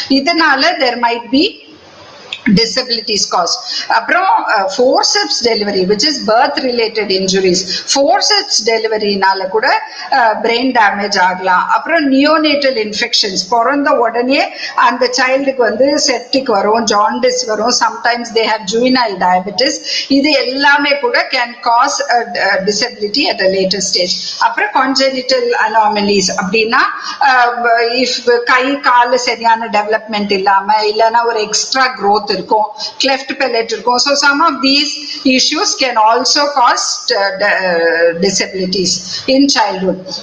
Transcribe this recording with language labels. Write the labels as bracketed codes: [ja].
[ta] இதனால [en] there might be disabilities caused. அப்புறம் forceps delivery which is birth related injuries, forceps delivery நால கூட brain damage ஆகலாம். [ta] அப்புறம் neonatal infections, பிறந்த உடனே அந்த சைல்டுக்கு வந்து செப்டிக் வரும், ஜாண்டிஸ் வரும், [en] sometimes they have juvenile diabetes. [ta] இது எல்லாமே கூட [en] can cause a disability at a later stage. [ta] அப்புறம் congenital anomalies அப்படின்னா if கை கால சரியான டெவலப்மெண்ட் இல்லாம இல்லைன்னா ஒரு எக்ஸ்ட்ரா growth இருக்கும், cleft palate இருக்கும். [en] So some of these issues can also cause disabilities in childhood.